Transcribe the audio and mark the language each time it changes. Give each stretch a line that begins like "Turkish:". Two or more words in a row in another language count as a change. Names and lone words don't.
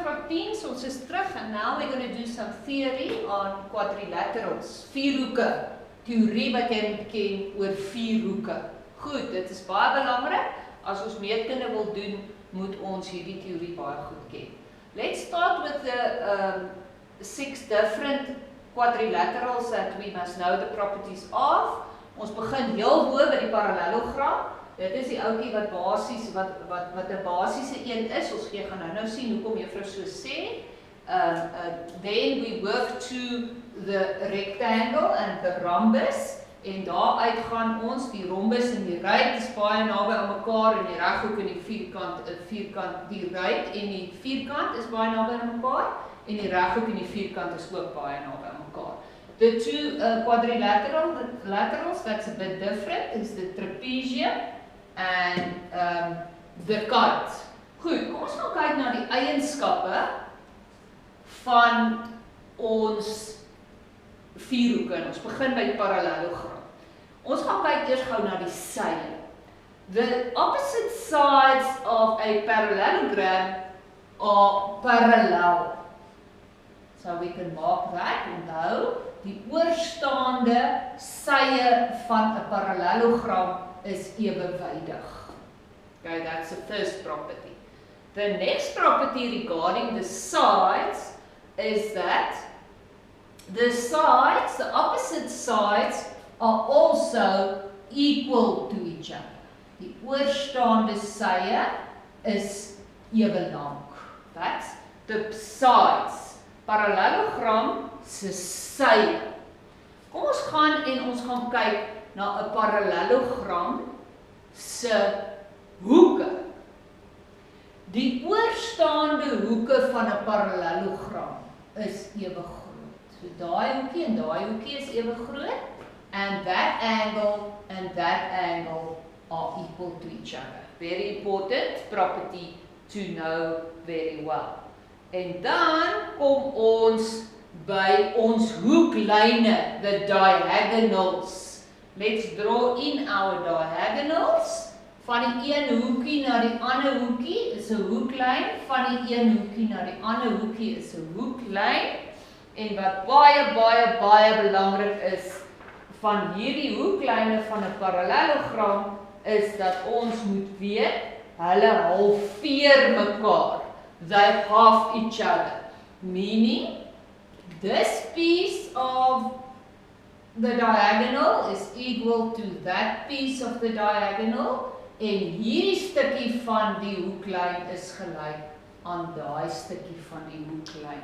English: teens,
Afrikaans: ons is terug
English: and now we're going to do some theory on quadrilaterals.
Afrikaans: Vierhoeke. Teorie wat jy moet ken oor vierhoeke. Goed, dit is baie belangrik. As ons meetkunde wil doen, moet ons hierdie teorie baie goed ken.
English: Let's start with the 6 different quadrilaterals that we must know the properties of.
Afrikaans: Ons begin heel bo by die parallelogram. Dit is die ouetjie wat basies wat 'n basiese een is. Ons gaan nou sien hoekom juffrou so sê.
English: Then we work to the rectangle and the rhombus.
Afrikaans: En daaruit gaan ons die rhombus en die ruit is baie naby aan mekaar en die reghoek en die vierkant, die ruit en die vierkant is baie naby aan mekaar en die reghoek en die vierkant is ook baie naby aan mekaar.
English: The two quadrilaterals that's a bit different is the trapezium and the kite.
Afrikaans: Goed, kom ons gaan kyk na die eienskappe van ons vierhoeke en ons begin by die parallelogram. Ons gaan kyk eers gou na die sye.
English: The opposite sides of a parallelogram are parallel. So we can mark that,
Afrikaans: onthou, die oorstaande sye van 'n parallelogram is ewewydig.
English: Okay, that's the first property. The next property regarding the sides is that the opposite sides are also equal to each other.
Afrikaans: Die oorstaande sye is ewe lank.
English: That's the sides.
Afrikaans: Parallelogram se sye. Kom ons gaan en ons gaan kyk na 'n parallelogram se hoeke. Die oorstaande hoeke van 'n parallelogram is ewe groot. So daai hoekie en daai hoekie is ewe groot
English: and that angle are equal to each other. Very important property to know very well.
Afrikaans: En dan kom ons by ons hoeklyne,
English: the diagonals. Let's draw in our diagonals.
Afrikaans: Van die een hoekie na die ander hoekie is 'n hoeklyn, van die een hoekie na die ander hoekie is 'n hoeklyn. En wat baie belangrik is van hierdie hoeklyne van 'n parallelogram is dat ons moet weet hulle halveer mekaar.
English: They half each other. Meaning this piece of the diagonal is equal to that piece of the diagonal
Afrikaans: en hierdie stukkie van die hoeklyn is gelyk aan daai stukkie van die hoeklyn.